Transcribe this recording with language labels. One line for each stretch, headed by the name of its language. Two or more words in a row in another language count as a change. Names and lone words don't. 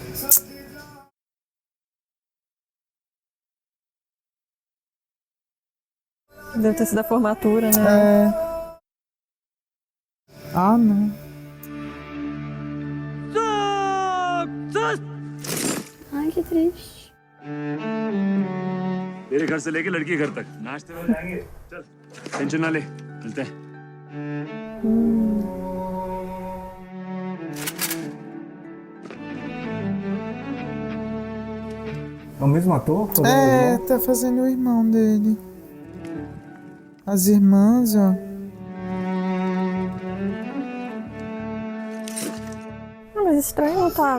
Portuguese: Deve ter sido a formatura, né? Ah, não. Ai, que triste.
Hindi: मेरे घर से लेके लड़की घर तक नाश्ते में जाएंगे चल टेंशन ना ले मिलते हैं
Portuguese: É o mesmo ator? Tá fazendo o irmão dele. As irmãs, ó. Mas estranho não tá.